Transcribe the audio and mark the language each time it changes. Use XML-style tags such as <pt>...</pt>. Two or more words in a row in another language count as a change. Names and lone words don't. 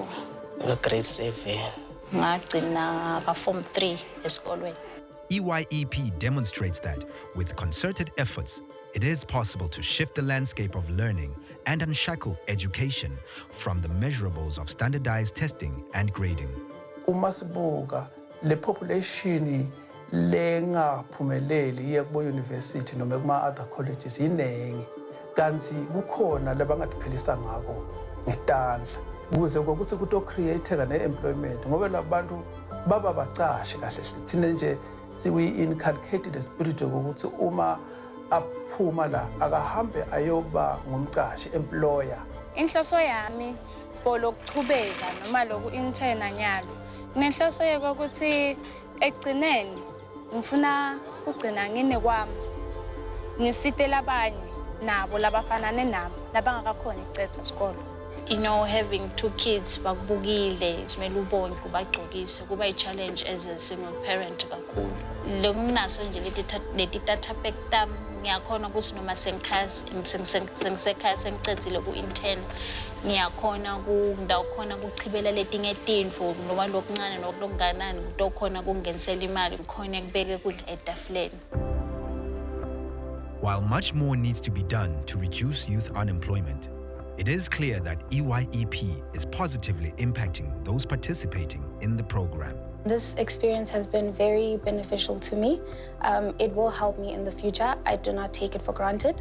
<en>Grade 7.</en> <zu>Ngagcina form 3 esikolweni.</zu> <en>EYEP demonstrates that, with concerted efforts, it is possible to shift the landscape of learning and unshackle education from the measurables of standardized testing and grading.</en> <zu>Uma sibuka le population lengaphumeleli iye kubo university noma kuma</zu> <en>other colleges</en> <zu>inengi, kanti kukhona labangaphilisa ngako ngetandla ukuze ukuthi kuto create ne employment ngoba labantu baba bacashe kahle thina nje siwe</zu> <en>inculcated the spirit</en> <zu>ukuthi uma aphuma la akahambe ayoba ngumcashi employer. Inhloso yami for lokuqhubeka noma loku interna nyalo kunenhloso yokuthi ekugcineni ngifuna ukugcina ngine kwami ngisitela abanye nabo labafanane nabo labangakakhona icetha isikolo.</zu> <en>You know, having 2 kids</en> <zu>bakubukile kumele ubonke ubagqokise kuba i-challenge</zu> <en>as a single parent kakhulu.</en> <ss>Lokunginaso nje leti</ss> <en>data pack</en> <ss>tam ngiyakhona ukuthi noma sengisekhaya sengicedzile ku-intern ngiyakhona ngidawukhona ukuchibela letinye tindlu noma lokuncane nokunganani kutokhona kungenisela imali ngikhona kubeke kudla etafuleni.</ss> <en>While much more needs to be done to reduce youth unemployment, it is clear that EYEP is positively impacting those participating in the program. This experience has been very beneficial to me. It will help me in the future. I do not take it for granted.</en>